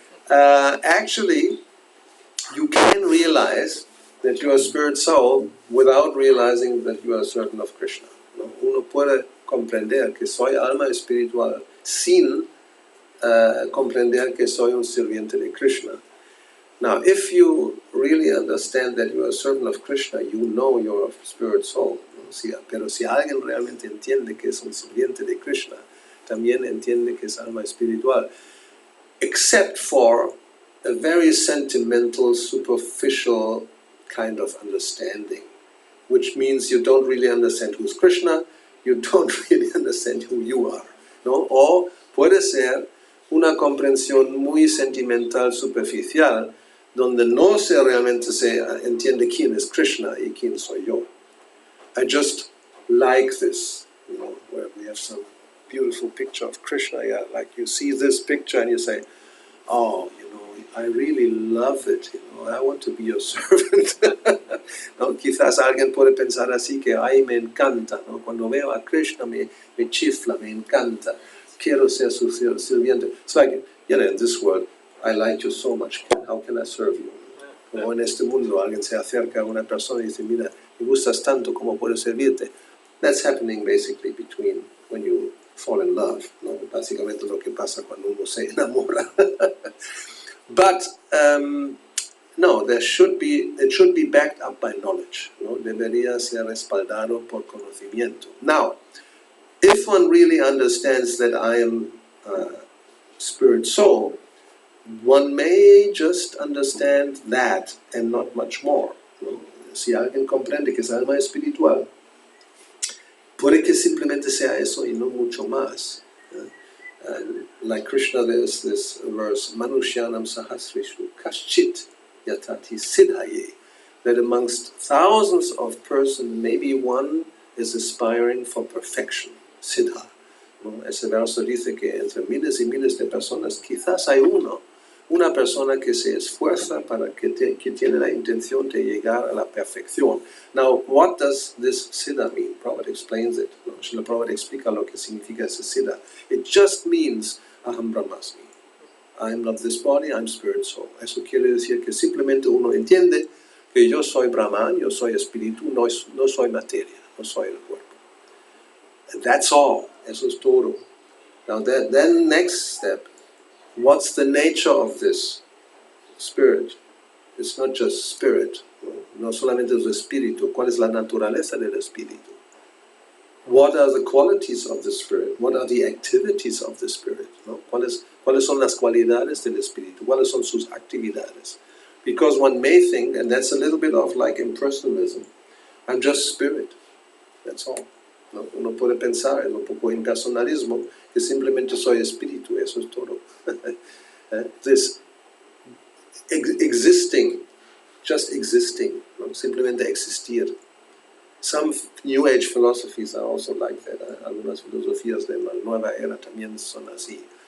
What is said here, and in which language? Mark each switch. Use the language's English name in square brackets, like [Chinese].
[English] Actually, you can realize that you are a spirit soul without realizing that you are a servant of Krishna. [Spanish] ¿No? Uno puede comprender que soy alma espiritual sin comprender que soy un sirviente de Krishna. [English] Now, if you really understand that you are a servant of Krishna, you know you're a spirit soul. [Spanish] Pero si alguien realmente entiende que es un sirviente de Krishna, también entiende que es alma espiritual, [English] except for a very sentimental, superficial kind of understanding, which means you don't really understand who's Krishna, you don't really understand who you are, ¿no? [Spanish] O puede ser una comprensión muy sentimental, superficial, donde no realmente se entiende quién es Krishna y quién soy yo. [English] I just like this, where we have some beautiful picture of Krishna. Yeah, like you see this picture and you say, oh, I really love it. I want to be your servant. [Spanish] ¿No? Quizás alguien puede pensar así que, ay, me encanta. ¿No? Cuando veo a Krishna me chifla, me encanta. Quiero ser su sirviente. [English] It's like, in this world, I like you so much. How can I serve you? [Spanish] Como en este mundo alguien se acerca a una persona y dice, mira, me gustas tanto como puedo servirte. [English] That's happening basically between when you fall in love, ¿no? [Spanish] Básicamente lo que pasa cuando uno se enamora. [English] But no, it should be backed up by knowledge, ¿no? [Spanish] Debería ser respaldado por conocimiento. [English] Now, if one really understands that I am spirit soul, one may just understand that and not much more, ¿no? [Spanish] Si alguien comprende que es alma espiritual, puede que simplemente sea eso y no mucho más. [English] Like Krishna, there's this verse, Manushyanam Sahasrishu Kaschit Yatati Siddhaye, that amongst thousands of persons, maybe one is aspiring for perfection, Siddha. [Spanish] ¿No? Ese verso dice que entre miles y miles de personas, quizás hay una persona que se esfuerza para que tiene la intención de llegar a la perfección. [English] Now, what does this Siddha mean? Prabhupada explains it. ¿No? [Spanish] Srila Prabhupada explica lo que significa ese Siddha. [English] It just means Aham Brahmasmi. I am not this body, I'm spirit soul. [Spanish] Eso quiere decir que simplemente uno entiende que yo soy Brahman, yo soy espíritu, no soy materia, no soy el cuerpo. [English] And that's all. [Spanish] Eso es todo. [English] Now, then next step, what's the nature of this spirit? It's not just spirit. [Spanish] No solamente es espíritu. ¿Cuál es la naturaleza del espíritu? [English] What are the qualities of the spirit? What are the activities of the spirit? [Spanish] ¿No? ¿Cuáles son las cualidades del espíritu? ¿Cuáles son sus actividades? [English] Because one may think, and that's a little bit of like impersonalism, I'm just spirit. That's all. ¿No? [Spanish] Uno puede pensar, es un poco impersonalismo, que simplemente soy espíritu, eso es todo. [English] This existing, just existing, ¿no? [Spanish] Simplemente existir. [English] Some New Age philosophies are also like that. [Spanish] Algunas filosofías de la nueva era también son así.